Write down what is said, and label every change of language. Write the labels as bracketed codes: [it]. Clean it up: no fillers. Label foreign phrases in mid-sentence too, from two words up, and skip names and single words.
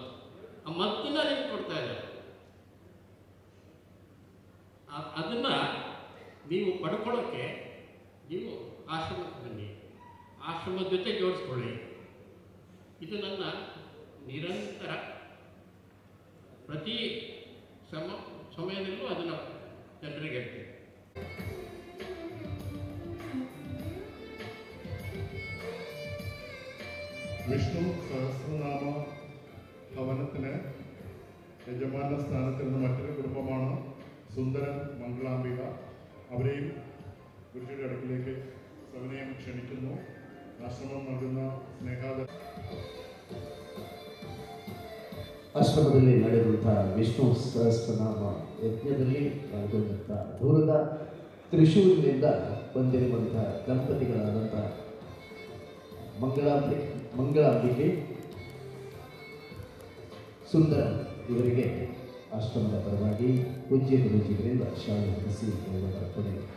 [kn] ಆ ಮದ್ದನ್ನ ನಿಮ್ಗೆ ಕೊಡ್ತಾ ಇದ್ದಾರೆ, ಅದನ್ನು ನೀವು ಪಡ್ಕೊಳ್ಳೋಕ್ಕೆ ನೀವು ಆಶ್ರಮಕ್ಕೆ ಬನ್ನಿ, ಆಶ್ರಮದ ಜೊತೆ ಜೋಡಿಸ್ಕೊಳ್ಳಿ. ಇದು ನನ್ನ ನಿರಂತರ ಪ್ರತಿ ಸಮಯದಲ್ಲೂ ಅದನ್ನು ಜನರಿಗೆ ಹೇಳ್ತೀನಿ. [ml] വിഷ്ണു സഹസ്രനാമ ഭവനത്തിന് യജമാന സ്ഥാനത്തിരുന്ന മറ്റൊരു കുടുംബമാണ് സുന്ദരൻ മംഗളാംബിക. അവരെയും ഗുരുജിയുടെ അടുക്കിലേക്ക് സവിനയം ക്ഷണിക്കുന്നു. ആശ്രമം നൽകുന്ന സ്നേഹാദ [kn] ಆಶ್ರಮದಲ್ಲಿ ನಡೆದಂತಹ ವಿಷ್ಣು ಸಹಸ್ರನಾಮ ಯಜ್ಞದಲ್ಲಿ ಪಾಲ್ಗೊಂಡಂಥ ದೂರದ ತ್ರಿಶೂರಿನಿಂದ ಬಂದಿರುವಂತಹ ದಂಪತಿಗಳಾದಂಥ ಮಂಗಳಾಂಬಿಕೆ ಸುಂದರ ಇವರಿಗೆ ಆಶ್ರಮದ ಪರವಾಗಿ ಪೂಜ್ಯ ಗುರುಜಿಗಳಿಂದ ಶಾಲೆ ಹೊರಿಸಿ ಅರ್ಪಣೆ.